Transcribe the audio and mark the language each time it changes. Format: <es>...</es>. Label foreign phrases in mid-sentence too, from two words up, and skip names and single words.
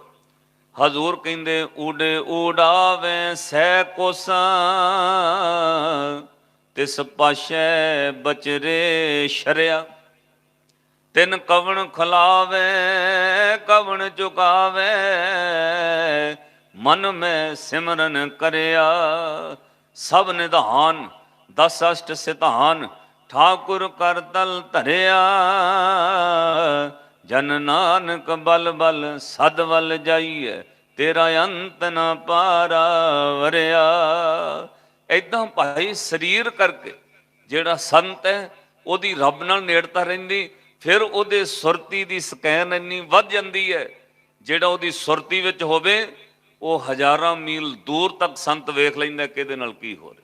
<pa>ਹਜ਼ੂਰ ਕਹਿੰਦੇ ਊਡੇ ਊਡਾਵੇ ਸਹਿ ਕੋਸਾਂ, ਤਿਸ ਪਾਸ਼ੈ ਬਚਰੇ ਸ਼ਰਿਆ। ਤਿਨ ਕਵਣ ਖਲਾਵੇ ਕਵਣ ਚੁਕਾਵੇ, ਮਨ ਮੈਂ ਸਿਮਰਨ ਕਰਿਆ। ਸਭ ਨਿਧਾਨ 10 ਅਸ਼ਟ ਸਿਧਾਨ, ਠਾਕੁਰ ਕਰ ਤਲ ਧਰਿਆ, ਜਨ ਨਾਨਕ ਬਲ ਬਲ ਸਦ ਵਲ ਜਾਇਏ, ਤੇਰਾ ਅੰਤ ਨ ਪਾਰਾ ਵਰਿਆ। ਏਦਾਂ ਭਾਈ ਸਰੀਰ ਕਰਕੇ ਜਿਹੜਾ ਸੰਤ ਹੈ ਉਹਦੀ ਰੱਬ ਨਾਲ ਨੇੜਤਾ ਰਹਿੰਦੀ, ਫਿਰ ਉਹਦੇ ਸੁਰਤੀ ਦੀ ਸਕੈਨ ਇੰਨੀ ਵੱਧ ਜਾਂਦੀ ਹੈ, ਜਿਹੜਾ ਉਹਦੀ ਸੁਰਤੀ ਵਿੱਚ ਹੋਵੇ ਉਹ ਹਜ਼ਾਰਾਂ ਮੀਲ ਦੂਰ ਤੱਕ ਸੰਤ ਵੇਖ ਲੈਂਦਾ ਕਿ ਇਹਦੇ ਨਾਲ ਕੀ ਹੋ ਰਿਹਾ।</pa>